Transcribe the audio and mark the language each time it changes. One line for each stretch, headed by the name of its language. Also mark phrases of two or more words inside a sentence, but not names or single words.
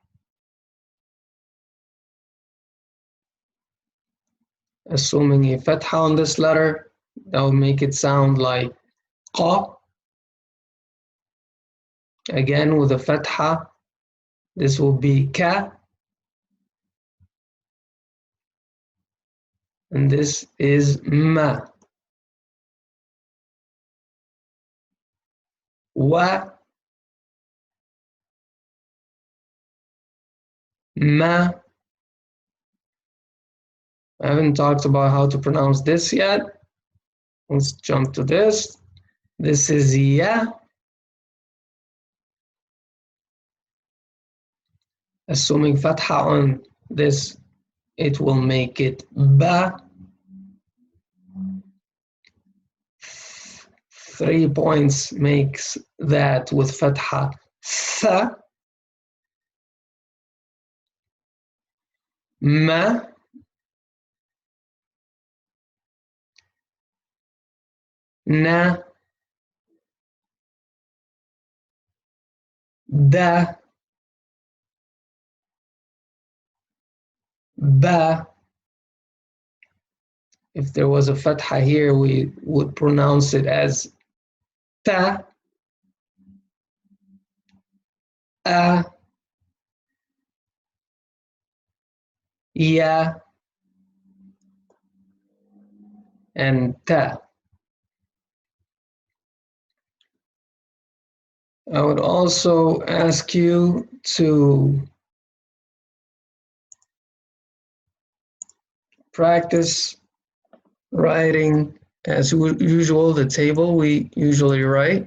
English: Assuming a fatha on this letter, that will make it sound like qa. Again, with a fatha, this will be ka. And this is ma. Wa, ma. I haven't talked about how to pronounce this yet. Let's jump to this. This is ya. Assuming fath'a on this, it will make it ba. 3 points makes that with fath'a tha. Ma. Na. Da. Ba. If there was a fath'a here, we would pronounce it as ta. A. Ya. And ta. I would also ask you to practice writing as usual the table we usually write.